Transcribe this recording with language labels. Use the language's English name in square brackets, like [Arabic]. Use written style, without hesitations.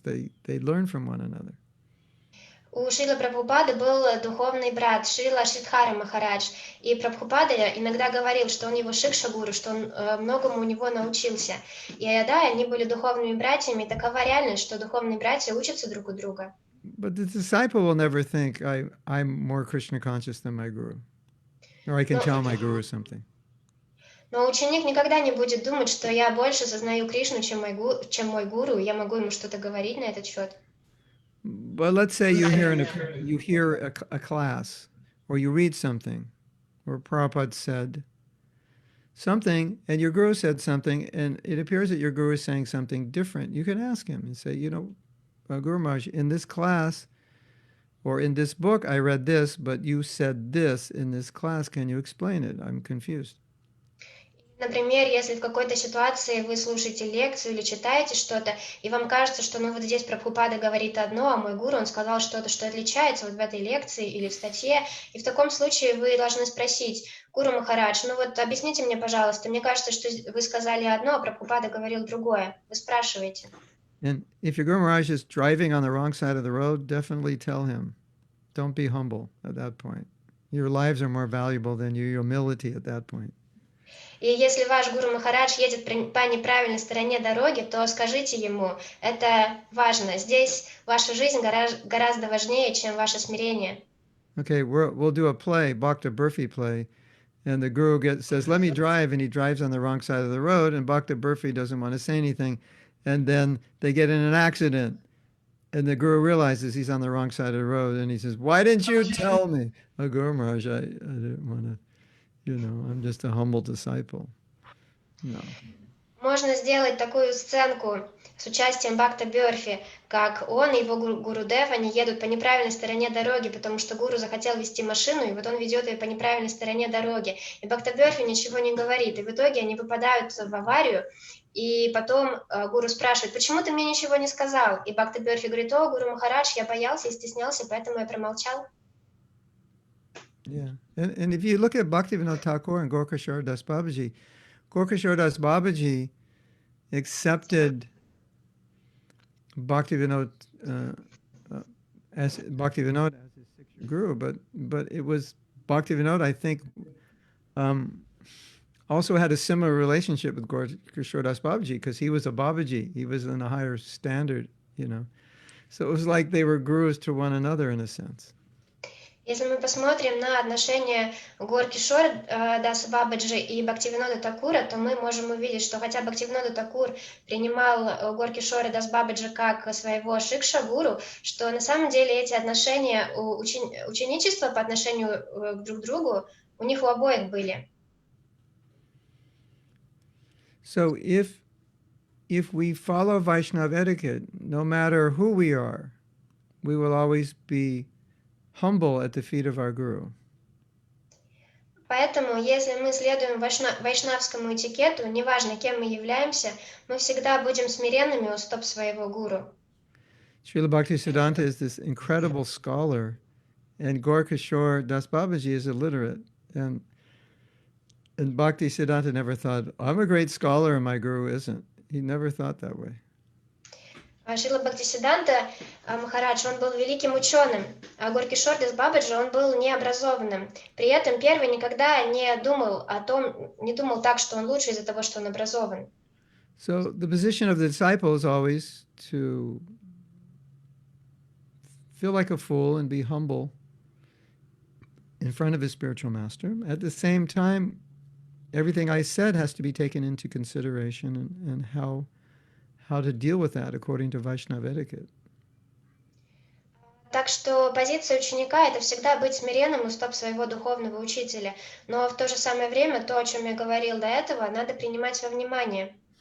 [English] They learn from one another. [Russian] У Шрилы Прабхупады был духовный брат Шрила Шридхара Махарадж, и Прабхупада иногда говорил, что он его Шикша-гуру, что он многому у него научился. И да, они были духовными братьями, и такова реальность, что духовные братья учатся друг у друга. [English] But the disciple will never think, I'm more Krishna conscious than my guru, or I can tell my guru something. [Russian] Но ученик никогда не будет думать, что я больше сознаю Кришну, чем мой гуру, и я могу ему что-то говорить на этот счет. [English] But let's say you hear a class, or you read something, where Prabhupada said something, and your guru said something, and it appears that your guru is saying something different. You can ask him and say, Guru Maharaj, in this class, or in this book, I read this, but you said this in this class. Can you explain it? I'm confused. [Russian] Например, если в какой-то ситуации вы слушаете лекцию или читаете что-то, и вам кажется, что вот здесь Прабхупада говорит одно, а мой гуру, он сказал что-то, что отличается вот в этой лекции или в статье, и в таком случае вы должны спросить, Гуру Махарадж, объясните мне, пожалуйста, мне кажется, что вы сказали одно, а Прабхупада говорил другое. Вы спрашиваете. [English] And if your Guru Maharaj is driving on the wrong side of the road, definitely tell him. Don't be humble at that point. Your lives are more valuable than your humility at that point. [Russian] И если ваш Гуру Махарадж едет по неправильной стороне дороги, то скажите ему, это важно. Здесь ваша жизнь гораздо важнее, чем ваше смирение. [English] Okay, we'll do a play, Bhakta Burfi play, and the guru says, let me drive, and he drives on the wrong side of the road, and Bhakta Burfi doesn't want to say anything, and then they get in an accident, and the guru realizes he's on the wrong side of the road, and he says, why didn't you tell me? Oh, Guru Maharaj, I didn't want to. I'm just a humble disciple. No. [Russian] Можно сделать такую сценку с участием Бхакта Бёрфи, как он и его Гурудев, они едут по неправильной стороне дороги, потому что гуру захотел вести машину, и вот он ведет ее по неправильной стороне дороги. И Бхакта Бёрфи ничего не говорит, и в итоге они попадают в аварию, и потом гуру спрашивает, почему ты мне ничего не сказал? И Бхакта Бёрфи говорит, о, Гуру Махарадж, я боялся и стеснялся, поэтому я промолчал. [English] Yeah, and if you look at Bhaktivinoda Thakur and Gorkashore Das Babaji, Gorkashore Das Babaji accepted Bhaktivinoda as his Siksha Guru, but it was Bhaktivinoda, I think, also had a similar relationship with Gorkashore Das Babaji because he was a Babaji. He was in a higher standard you know. So it was like they were gurus to one another in a sense. [Russian] Если мы посмотрим на отношения Гор Кишора Даса Бабаджи и Бхактивинода Такура, то мы можем увидеть, что хотя Бхактивинода Такур принимал Гор Кишора Дас Бабаджи как своего шикша-гуру, что на самом деле эти отношения, ученичества по отношению друг к другу, у них у обоих были. [English] So if we follow Vaishnava etiquette, no matter who we are, we will always be humble at the feet of our guru. [Russian] Поэтому, если мы следуем вайшнавскому этикету, неважно, кем мы являемся, мы всегда будем смиренными у стоп своего гуру. [English] Srila Bhaktisiddhanta is this incredible scholar, and Gorkishore Das Babaji is illiterate. And Bhaktisiddhanta never thought, I'm a great scholar and my guru isn't. He never thought that way. [Russian] Шрила Бхактисиддханта Махарадж, он был великим ученым, а Гор Кишор Дас Бабаджи, он был необразованным. При этом первый никогда не думал так, что он лучше из-за того, что он образован. [English] So the position of the disciple is always to feel like a fool and be humble in front of his spiritual master. At the same time, everything I said has to be taken into consideration and how to deal with that according to Vaishnava etiquette. [Russian] Так что позиция ученика — это всегда быть смиренным у стоп своего духовного учителя. Но в то же самое время, то, о чем я говорил до этого, надо принимать во внимание.